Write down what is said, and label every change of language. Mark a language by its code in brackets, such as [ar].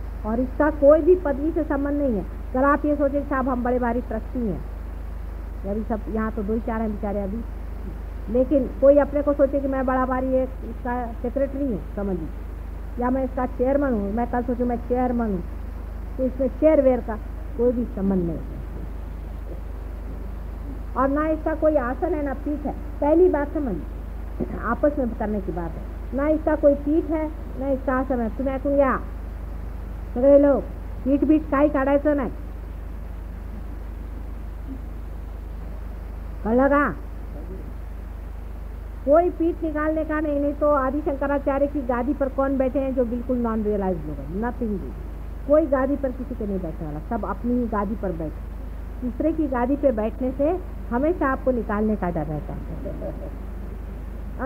[hi] और इसका कोई भी पदवी से संबंध नहीं है। अगर आप ये सोचे साहब हम बड़े भारी ट्रस्टी हैं, अभी सब यहाँ तो 2-4 हैं बेचारे अभी, लेकिन कोई अपने को सोचे कि मैं बड़ा भारी एक इसका सेक्रेटरी हूँ समझ लीजिए, या मैं इसका चेयरमैन हूँ, मैं कल सोचूं मैं चेयरमैन हूँ, तो इसमें चेयरवेयर का कोई भी संबंध नहीं। और ना इसका कोई आसन है ना पीठ है। पहली बात समझ, आपस में करने की बात है। ना इसका कोई पीठ है ना इसका आसन है। तुम्हें कहूँ क्या [mr] सगळे लोग पीठ बीठ काही काढायचं नाही, कळलं का? [hi] कोई पीठ निकालने का नहीं। नहीं तो आदि शंकराचार्य की गादी पर कौन बैठे हैं जो बिल्कुल नॉन रियलाइज लोग हैं? नथिंग। कोई गादी पर किसी के नहीं बैठने वाला, सब अपनी ही गादी पर बैठे। दूसरे की गादी पे बैठने से हमेशा आपको निकालने का डर रहता है।